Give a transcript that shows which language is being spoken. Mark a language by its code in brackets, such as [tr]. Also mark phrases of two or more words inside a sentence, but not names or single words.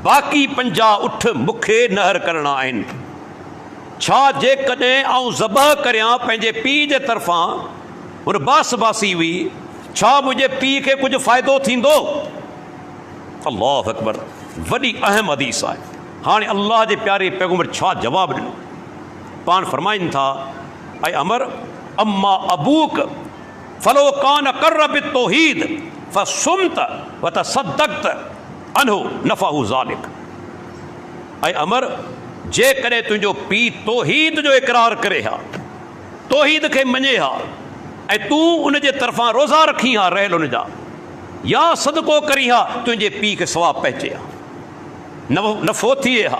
[sd] बाक़ी 50 उठ मूंखे नहर करणा आहिनि। छा जेकॾहिं आउं ज़बह करियां पंहिंजे पीउ जे तरफ़ां, उन बास बासी हुई, छा मुंहिंजे पीउ खे कुझु फ़ाइदो थींदो? [ar] الله أكبر, [sd] वॾी अहम हदीस आहे। हाणे अल्लाह जे प्यारे पैगम्बर छा जवाबु ॾिनो? पाण फरमाइनि था, ऐं अमर [ar] أما أبوك فلو كان أقر بالتوحيد فصمت وتصدقت عنه نفعه ذلك. [sd] ऐं अमर, जेकॾहिं तुंहिंजो पीउ तौहीद जो इक़रार करे हा, तौहीद खे मञे हा, ऐं तूं उन जे तरफ़ां रोज़ा रखी हा रहियल उन जा, या सदको करी हा, तुंहिंजे पीउ खे सवाबु पहुचे हा, नफ़ो थिए हा।